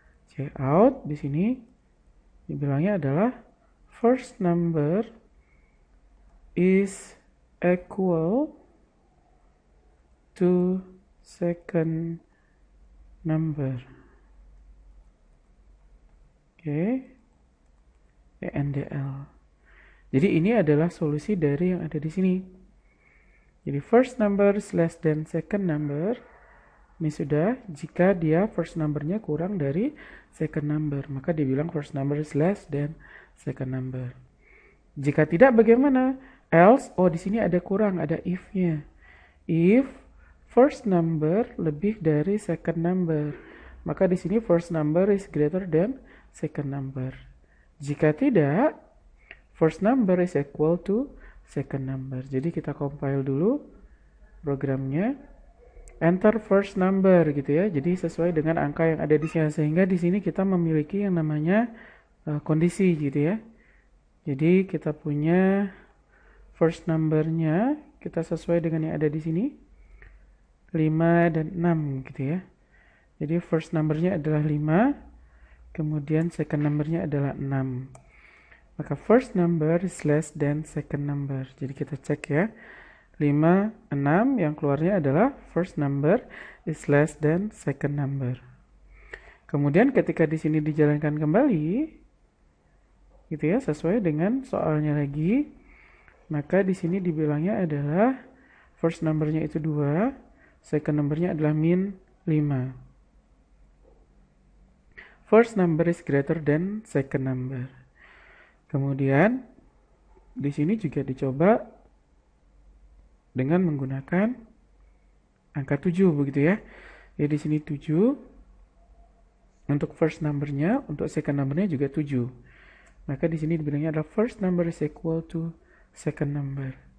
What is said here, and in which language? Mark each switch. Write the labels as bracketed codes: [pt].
[en] Check out [id] di sini dibilangnya adalah [en] first number is equal to second number. [id] Oke. ENDL. Jadi ini adalah solusi dari yang ada di sini. [en] Jadi first number is less than second number. [id] Ini sudah, jika dia [en] first number-nya kurang dari second number, maka dibilang first number is less than second number. [id] Jika tidak bagaimana? Else, di sini ada kurang, ada if-nya. [en] If first number [id] lebih dari [en] second number, [id] maka di sini [en] first number is greater than second number. [id] Jika tidak, [en] first number is equal to second number. [id] Jadi kita compile dulu programnya. [en] Enter first number [id] gitu ya. Jadi sesuai dengan angka yang ada di sini, sehingga di sini kita memiliki yang namanya kondisi gitu ya. Jadi kita punya first number-nya, kita sesuai dengan yang ada di sini, 5 dan 6 gitu ya. Jadi first number-nya adalah 5, kemudian second number-nya adalah 6. Maka [en] first number is less than second number. [id] Jadi kita cek ya. 5, 6 yang keluarnya adalah [en] first number is less than second number. [id] Kemudian ketika di sini dijalankan kembali, gitu ya, sesuai dengan soalnya lagi, maka di sini dibilangnya adalah first numbernya itu 2, second numbernya adalah min 5. [en] First number is greater than second number. [id] Kemudian di sini juga dicoba dengan menggunakan angka 7 begitu ya. Jadi di sini 7 untuk first numbernya, untuk second numbernya juga 7. Maka di sini dibilangnya adalah [en] first number is equal to second number.